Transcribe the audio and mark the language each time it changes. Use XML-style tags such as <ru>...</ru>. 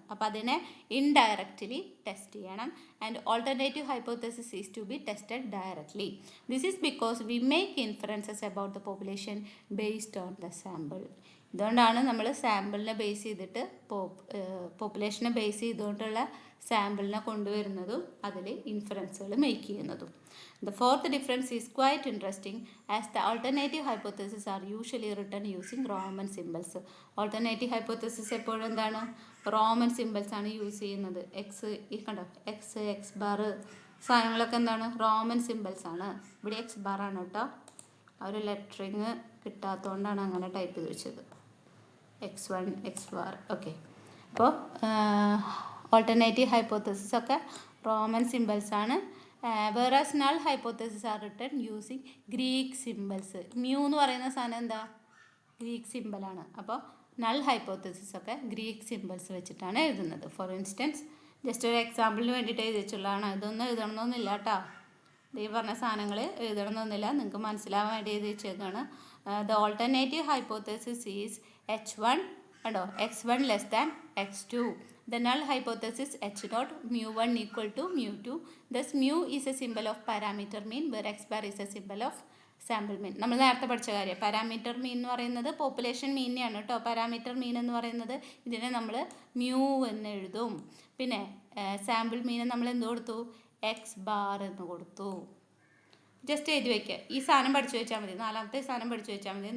<ml>അപ്പോൾ അതിനെ indirectly test ചെയ്യണം.</ml> <en>And alternative hypothesis is to be tested directly. This is because we make inferences about the population based on the sample.</en> <ml>ഇതുകൊണ്ടാണ് നമ്മൾ സാമ്പിളിനെ base ചെയ്തിട്ട് പോപ്പുലേഷനെ base ചെയ്തുകൊണ്ടുള്ള സാമ്പിളിനെ കൊണ്ടുവരുന്നതും അതിൽ ഇൻഫറൻസുകൾ make ചെയ്യുന്നതും.</ml> <en>The fourth difference is quite interesting as the alternative hypotheses are usually written using Roman symbols.</en> <ml>Alternative hypothesis എപ്പോഴും എന്താണ്? Roman symbols ആണ് use ചെയ്യുന്നത്. കണ്ടോ, എക്സ് ബാർ സാധനങ്ങളൊക്കെ എന്താണ്? റോമൻ സിമ്പിൾസ് ആണ്. ഇവിടെ എക്സ് ബാർ ആണ് കേട്ടോ. ആ ഒരു ലെറ്ററിങ് കിട്ടാത്തതുകൊണ്ടാണ് അങ്ങനെ ടൈപ്പ് ചെയ്ത് വെച്ചത്. X1, X bar. Okay. അപ്പോൾ ഓൾട്ടർനേറ്റീവ് ഹൈപ്പോത്തസിസ് ഒക്കെ റോമൻ സിമ്പിൾസ് ആണ്.</ml> <en>Whereas null hypothesis are written using Greek symbols.</en> <ml>Mu എന്ന് പറയുന്ന സാധനം എന്താ? ഗ്രീക്ക് സിമ്പിളാണ്. അപ്പോൾ നൾ ഹൈപ്പോത്തസിസ് ഒക്കെ ഗ്രീക്ക് സിമ്പിൾസ് വെച്ചിട്ടാണ് എഴുതുന്നത്. ഫോർ ഇൻസ്റ്റൻസ് ജസ്റ്റ് ഒരു എക്സാമ്പിളിന് വേണ്ടിയിട്ട് എഴുതി വെച്ചുള്ളതാണ്. ഇതൊന്നും എഴുതണമെന്നൊന്നുമില്ല കേട്ടോ. ഈ പറഞ്ഞ സാധനങ്ങൾ എഴുതണമെന്നൊന്നുമില്ല, നിങ്ങൾക്ക് മനസ്സിലാവാൻ വേണ്ടി എഴുതി വെച്ചേക്കാണ്.</ml> <en>The alternative hypothesis is H1 കണ്ടോ, x1 less than x2. The null hypothesis H0 mu1 equal to mu2. Thus mu is a symbol of parameter mean where x bar is a symbol of sample mean.</en> <ml>നമ്മൾ നേരത്തെ പഠിച്ച കാര്യം parameter മീൻ എന്ന് പറയുന്നത് population മീനിനെയാണ് കേട്ടോ. Parameter മീൻ എന്ന് പറയുന്നത് ഇതിനെ നമ്മൾ മ്യൂ എന്ന് എഴുതും. പിന്നെ സാമ്പിൾ മീനെ നമ്മൾ എന്ത് കൊടുത്തു? എക്സ് ബാർ എന്ന് കൊടുത്തു. ജസ്റ്റ് എഴുതി വയ്ക്കുക. ഈ സാധനം പഠിച്ചു വെച്ചാൽ മതി. നാലാമത്തെ സാധനം പഠിച്ചു വെച്ചാൽ മതി.</ml>